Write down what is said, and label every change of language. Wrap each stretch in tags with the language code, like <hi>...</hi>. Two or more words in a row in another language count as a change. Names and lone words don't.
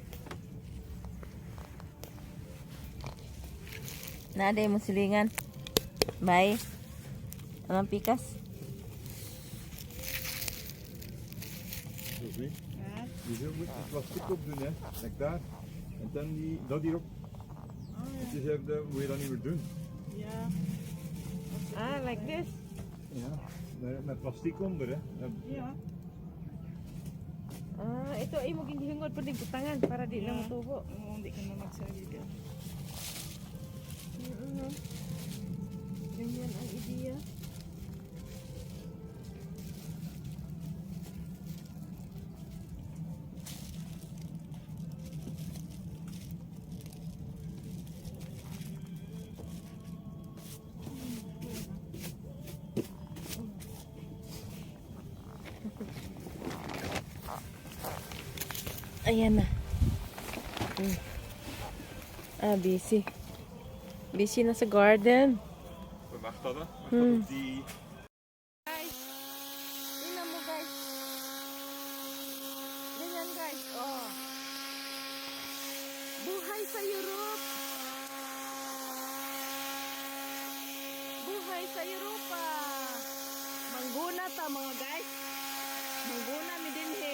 <ceb>Naaday mo silingan. Bye. Anong pikas?</ceb> <nl>Sophie, je moet het plastic opdoen, hè. Like daar. En dan dat hierop. Het is even, moet je dat niet meer doen. Ja.</nl> <en>Ah, like this.</en> <nl>Ja, met plastic onder, hè. Ja.</nl> <ceb>Ah, ito ay mo gihingod pa din butangan para di na matubo.</ceb> <tl>Hindi ka na magsalita. Ganyan ang ideya. Ayan na. Busy. Busy na sa garden.</tl> <nl>Wacht dat, hè. Wacht Hmm. op die...</nl> <tl>Guys, tingnan mo guys. Ganyan guys, oh. Buhay sa Europe. Buhay sa Europa.</tl> <ceb>Mangguna ta mga guys. Mangguna mi din he.</ceb>